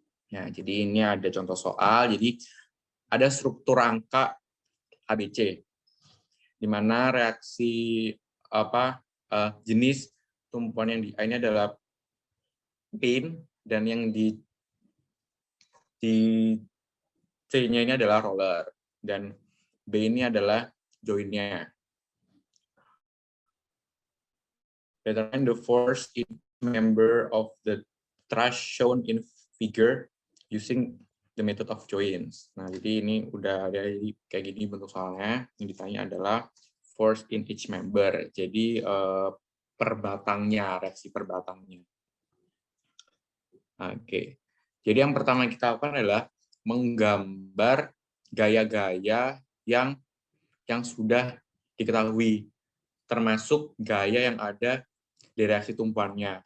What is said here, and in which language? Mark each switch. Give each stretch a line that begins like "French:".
Indonesian: Nah, jadi ini ada contoh soal. Jadi ada struktur angka ABC di mana reaksi jenis tumpuan yang di A ini adalah pin dan yang di C-nya ini adalah roller dan B ini adalah join-nya.
English: Determine the force in member of the truss shown in figure using the method of joins.
Indonesian: Nah, jadi ini udah ada kayak gini bentuk soalnya. Yang ditanya adalah
English: force in each member.
Indonesian: Jadi reaksi perbatangnya. Oke. Jadi yang pertama kita lakukan adalah menggambar gaya-gaya yang sudah diketahui, termasuk gaya yang ada di reaksi tumpuannya.